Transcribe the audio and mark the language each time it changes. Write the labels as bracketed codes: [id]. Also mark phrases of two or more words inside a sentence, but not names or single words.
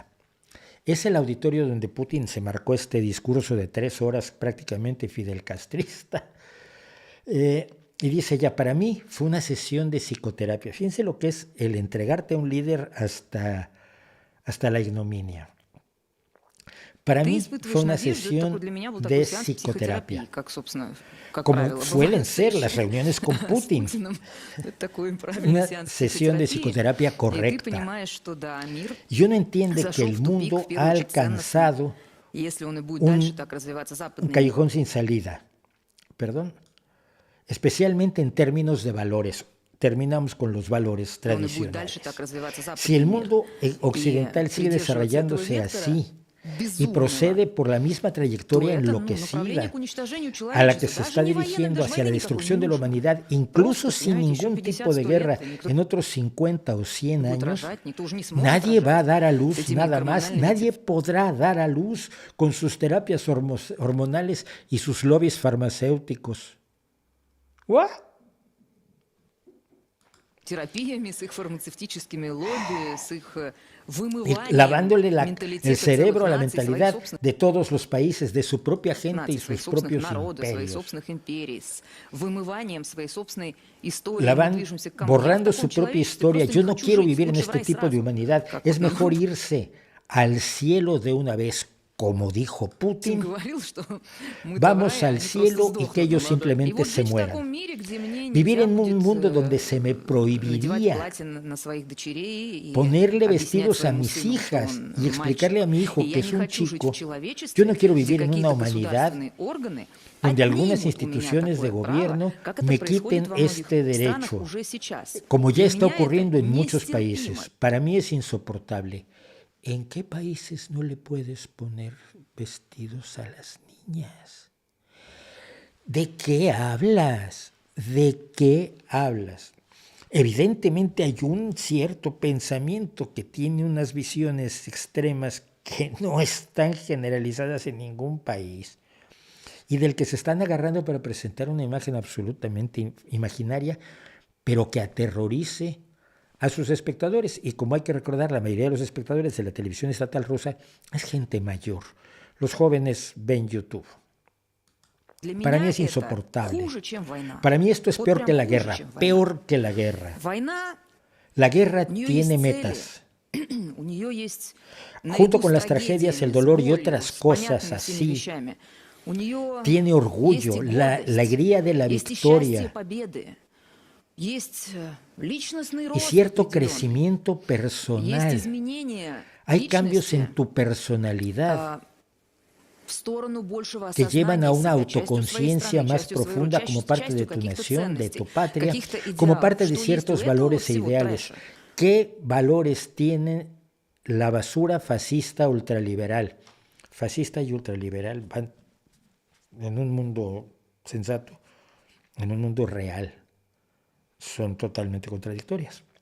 [es] Es el auditorio donde Putin se marcó este discurso de 3 horas prácticamente Fidel Castrista. Y dice ella, para mí fue una sesión de psicoterapia. Fíjense lo que es el entregarte a un líder hasta la ignominia. Para [ru] Ты [es] mí [ru] испытываешь [es] fue una [ru] надежду, это [es] sesión [ru] такой для меня был [es] de [ru] такой сеанс [es] psicoterapia, [ru] психотерапии, как, собственно, как [es] como [ru] правило, [es] suelen [ru] бывают [es] ser las [ru] встречи [es] reuniones con [ru] с [es] Putin, [ru] Путиным. Это такой правильный [es] una [ru] сеанс [es] sesión de [ru] психотерапии. [es] psicoterapia [ru] И ты [es] correcta. [ru] понимаешь, что да, мир [es] Y uno entiende que [ru] зашел [es] el [ru] в тупик, в [es] mundo ha [ru] первую очередь ценностный. [es] alcanzado [ru] И если он и будет дальше [es] un, [ru] так развиваться, [es] un [ru] западный мир, [es] callejón sin salida, perdón, especialmente en términos de valores. Terminamos con los valores [ru] он и будет дальше так [es] tradicionales. [ru] развиваться [es] Si el [ru] западный мир. [es] mundo [ru] И [es] occidental sigue [ru] придерживаться этого [es] desarrollándose [ru] вектора [es] así y [ru] безумного, [es] procede por la misma [ru] то [es] trayectoria [ru] это направление [es] enloquecida [ru] к уничтожению [es] a la que [ru] человечества. [es] se [ru] Даже [es] está [ru] не военным, [es] dirigiendo [ru] даже [es] hacia la [ru] войны никакой не [es] destrucción de la [ru] нужно. [es] humanidad, incluso [ru] Просто, [es] sin [ru] понимаете, еще [es] ningún [ru] 50, [es] tipo de [ru] 100 [es] guerra [ru] лет, и никто [es] en otros 50 o 100 [ru] не будет [es] años, [ru] рожать, никто уже не сможет [es] nadie va a [ru] рожать [es] dar a [ru] с [es] luz [ru] этими [es] nada más, [ru] гормональными [es] nadie podrá dar a luz con sus terapias hormonales y sus lobbies farmacéuticos. ¿What? [ru] терапиями, с их фармацевтическими лобби, с их [es] Y [ru] вымыванием [es] lavándole el [ru] менталитета [es] cerebro a la [ru] целых наций, своих [es] mentalidad [ru] собственных [es] de todos los países, de su propia gente y [ru] наций, своих [es] sus [ru] собственных [es] propios [ru] народов, своих [es] imperios, [ru] собственных империй, с вымыванием своей собственной истории. Мы [es] Lavan, [ru] движемся к кому? Я в [es] borrando [ru] таком [es] su propia [ru] человечестве [es] historia. [ru] просто [es] Yo [ru] не [es] no [ru] хочу [es] quiero [ru] жить, [es] vivir en [ru] лучше в [es] este [ru] рай [es] tipo de [ru] сразу. [es] humanidad. [ru] Как [es] Es [ru] вот нам [es] mejor irse al cielo de una vez, como dijo [ru] Путин [es] Putin. [ru] говорил, что мы [es] Vamos [ru] в рай, [es] al [ru] они просто [es] cielo y [ru] сдохнут [es] que ellos [ru] молодой. И [es] simplemente [ru] вот [es] se [ru] жить в [es] mueran. [ru] таком мире, где мне [es] Vivir [ru] нельзя [es] en un [ru] будет [es] mundo donde se me [ru] надевать [es] prohibiría [ru] платье на своих дочерей и [es] ponerle [ru] объяснять [es] vestidos a [ru] своему [es] mis [ru] сыну, что [es] hijas [ru] он [es] y explicarle a [ru] мальчик. [es] mi [ru] И [es] hijo [ru] я [es] que es [ru] не [es] un [ru] хочу жить в [es] chico. Yo [ru] человечестве, [es] no quiero [ru] где [es] vivir en una [ru] какие-то [es] humanidad [ru] государственные органы [es] donde algunas [ru] отнимут у меня [es] instituciones de [ru] такое право, [es] gobierno [ru] как это [es] me [ru] происходит [es] quiten [ru] во многих [es] este [ru] странах [es] derecho, [ru] уже сейчас. [es] como ya [ru] Для [es] está [ru] меня это [es] ocurriendo en muchos [ru] нестерпимо. [es] países. Para mí es insoportable. ¿En qué países no le puedes poner vestidos a las niñas? ¿De qué hablas? ¿De qué hablas? Evidentemente hay un cierto pensamiento que tiene unas visiones extremas que no están generalizadas en ningún país y del que se están agarrando para presentar una imagen absolutamente imaginaria, pero que aterrorice a sus espectadores. Y como hay que recordar, la mayoría de los espectadores de la televisión estatal rusa es gente mayor. Los jóvenes ven YouTube. [ru] Для [es] Para mí [ru] меня [es] es [ru] это [es] insoportable. [ru] хуже, чем война. [es] Para mí esto es [ru] Вот [es] peor [ru] прям [es] que la [ru] хуже, [es] guerra, [ru] чем война. [es] peor que la guerra. [ru] Война, [es] La guerra [ru] у нее [es] tiene [ru] есть [es] metas. [ru] цели, у нее есть [es] Junto [ru] наряду [es] con [ru] с [es] las tragedias, el [ru] трагедиями, с [es] dolor y [ru] болью, [es] otras [ru] с [es] cosas [ru] понятными всеми [es] así, [ru] вещами, у нее [es] tiene [ru] есть [es] orgullo, [ru] и [es] la [ru] гордость, [es] alegría de la [ru] есть и счастье [es] victoria [ru] победы, есть личностный [es] y [ru] рост [es] cierto [ru] определенный, [es] crecimiento [ru] есть [es] personal. [ru] изменение [es] Hay cambios [ru] личности [es] en tu personalidad [ru] в сторону большего [es] que llevan a [ru] осознания [es] una [ru] себя, частью своей [es] autoconciencia [ru] страны, [es] más [ru] частью своего, [es] profunda como parte de [ru] частью [es] tu [ru] каких-то [es] nación, de [ru] ценностей, [es] tu patria, [ru] каких-то [es] como [ru] идеалов. [es] parte de [ru] Что есть у [es] ciertos [ru] этого [es] valores e [ru] всего [es] ideales. [ru] трэша? [es] ¿Qué valores tiene la basura fascista ultraliberal? Fascista y ultraliberal van en un mundo sensato, en un mundo real, son totalmente contradictorias.